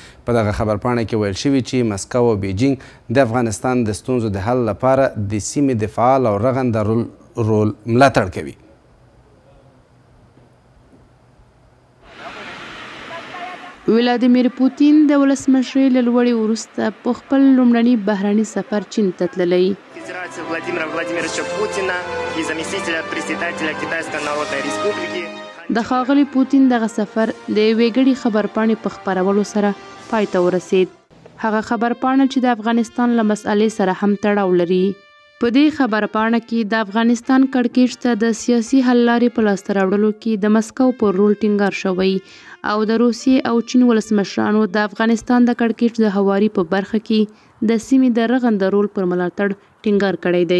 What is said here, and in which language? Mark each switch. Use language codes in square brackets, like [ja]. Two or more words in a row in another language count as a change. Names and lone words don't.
[ps] په دغه خبرپاڼه کې ویل شوي چې مسکو او بیجینګ د افغانستان د ستونزو د حل لپاره د سیمې د فعال او رغنده رول ملاتړ کوي. ولادیمیر پوتین د ولسمشرۍ له لوړې وروسته په خپل لومړني بهرني سفر چین ته تللی. [ru] Владимира Владимировича Путина и заместителя председателя Китайской Народной Республики. [ps] د ښاغلي پوتین دغه سفر د یوې ګډې خبرپاڼې په خپرولو سره پای ته ورسید. هغه خبرپاڼه چې د افغانستان له مسئلې سره هم تړاو لري. په دې خبرپاڼه کې د افغانستان کړکېچ ته د سیاسي حل لارې په لاسته راوړلو کې د مسکو پر رول ټینګار شوی او د روسیې او چین ولسمشرانو د افغانستان د کړکېچ د هواري په برخه کې د سیمې د رغنده رول پر ملاتړ ټینګار کړی دی.